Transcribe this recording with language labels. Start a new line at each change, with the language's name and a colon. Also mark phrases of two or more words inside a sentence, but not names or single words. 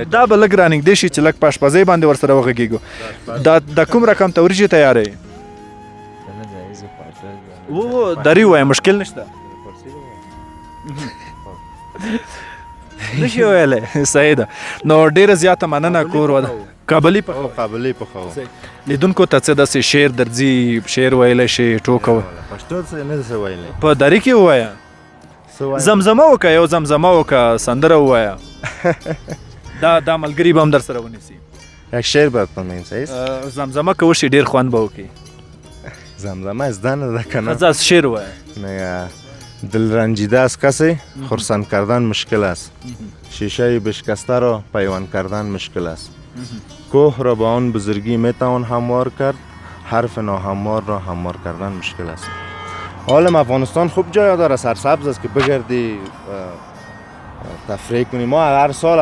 Pashto: دا به لږ رانږدې شي چې لږ په اشپزۍ باندې ورسره وغږېږو د کوم رقم ته وریجې تیاروئ دري ووایه مشکل نشته نشي ویلی صحیح ده نو ډېره زیاته مننه کور وده کابلي پخوو لیدونکو ته څه داسې شعر درځي شعر ویلی شي ټوکه پښتو څه نه څه ویلی په دري کې ووایه زمزمه وکړه یو زمزمه وکړه سندره ووایه دا ملګري به هم در سره ونیسي
Persian: یک شعر باید بنویسید
Pashto: زمزمه که وشي ډېر خوند به وکړي زمزمه زده نه ده که نه ښه شعر ووایه
Persian: دل رنجیده از کسی خرسند کردن مشکل است شیشه بشکسته را پیوند کردن مشکل است کوه را با آن بزرگی میتوان هموار کرد حرف ناهموار را هموار کردن مشکل است عالم افغانستان خوب جای داره سرسبز است که بگردی تفریح کنی ما هر سال